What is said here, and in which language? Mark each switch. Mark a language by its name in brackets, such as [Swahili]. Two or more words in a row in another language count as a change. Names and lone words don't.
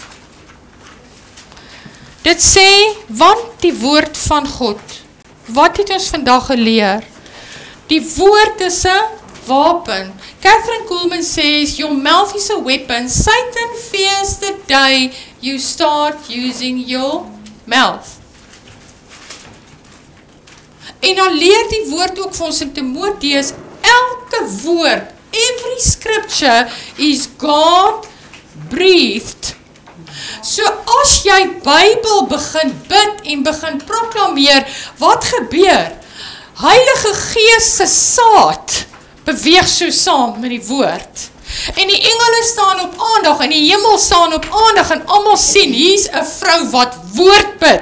[Afrikaans] Dit sê, want die woord van God, wat het ons vandag geleer? Die woord is 'n wapen. [English] Catherine Kuhlman says, your mouth is a weapon. Satan fears the day you start using your mouth. [Afrikaans] En dan leer die woord ook vir ons in Timoteus, elke woord, [English] every scripture is God breathed. [Afrikaans] So as jy Bybel begin bid en begin proklameer, wat gebeur? Heilige Gees se saad beweeg so saam met die woord. En die engele staan op aandag en die hemel staan op aandag en almal sien, hier's 'n vrou wat woord bid.